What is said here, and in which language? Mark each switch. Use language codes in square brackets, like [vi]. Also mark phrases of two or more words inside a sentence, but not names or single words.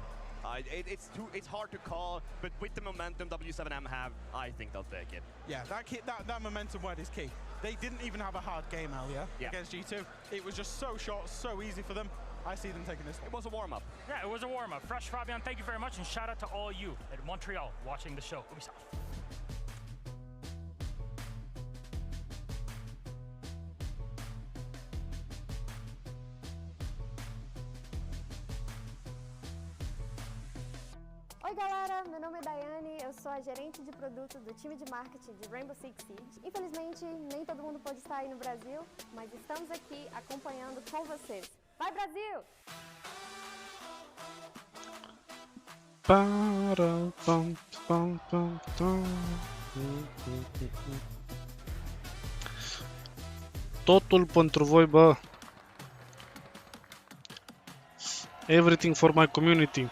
[en] It's hard to call, but with the momentum W7M have, I think they'll take it. Yeah, that momentum word is key. They didn't even have a hard game earlier against G2. It was just so short, so easy for them. I see them taking this one. It was a warm-up. Yeah, it was a warm-up. Fresh Fabian, thank you very much, and shout out to all you at Montreal watching the show. Ubisoft. [pt] Oi galera, meu nome é Daiane, eu sou a gerente de produto do time de marketing de Rainbow Six Siege. Infelizmente, nem todo mundo pode estar aí no Brasil, mas estamos aqui acompanhando com vocês. Vai Brasil! [ro] Totul pentru voi, bă. [en] Everything for my community.